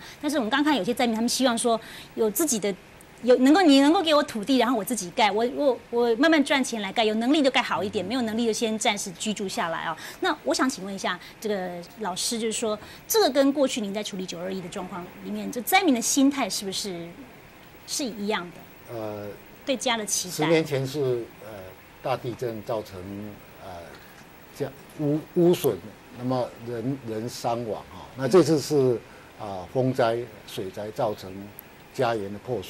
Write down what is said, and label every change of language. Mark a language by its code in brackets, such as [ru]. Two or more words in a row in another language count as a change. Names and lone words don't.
[zh] 但是我們剛看有些災民，他們希望說有自己的。你能夠給我土地，然後我自己蓋，我慢慢賺錢來蓋，有能力就蓋好一點，沒有能力就先暫時居住下來啊。那我想請問一下，這個老師就是說，這個跟過去您在處理921的狀況裡面，這災民的心態是不是一樣的？對家的期待。10 年前是大地震造成屋損，那麼人傷亡啊。那這次是風災、水災造成家園的破損。